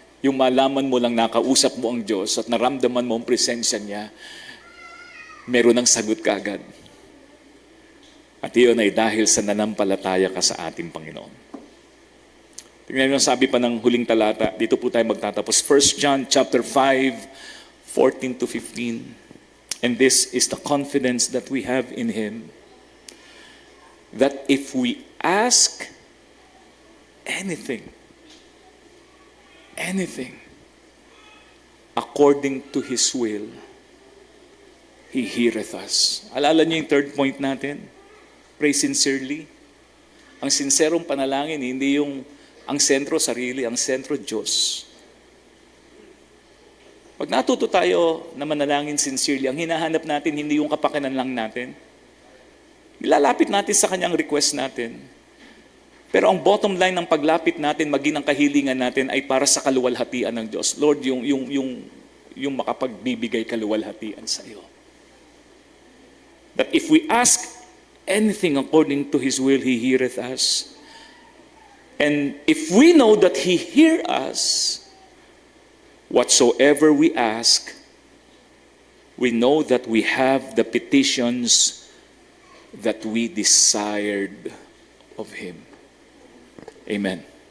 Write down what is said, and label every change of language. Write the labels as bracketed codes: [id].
[tl] Yung malaman mo lang nakausap mo ang Diyos at naramdaman mo ang presensya niya, meron ng sagot ka agad. At iyon ay dahil sa nanampalataya ka sa ating Panginoon. Tingnan niyo, sabi pa ng huling talata, dito po tayo magtatapos. [en] 1 John chapter 5:14-15. And this is the confidence that we have in Him, that if we ask anything according to His will, He heareth us. [tl] Alala niyo yung third point natin? [en] Pray sincerely. [tl] Ang sinserong panalangin, hindi yung ang sentro sarili, ang sentro Diyos. Pag natuto tayo na manalangin sincerely, ang hinahanap natin hindi yung kapakanan lang natin. Nilalapit natin sa Kanyang request natin. Pero ang bottom line ng paglapit natin, maging ang kahilingan natin ay para sa kaluwalhatian ng Diyos. Lord, yung makapagbibigay kaluwalhatian sa iyo. [en] That if we ask anything according to His will, He heareth us. And if we know that He hear us, whatsoever we ask, we know that we have the petitions that we desired of Him. Amen.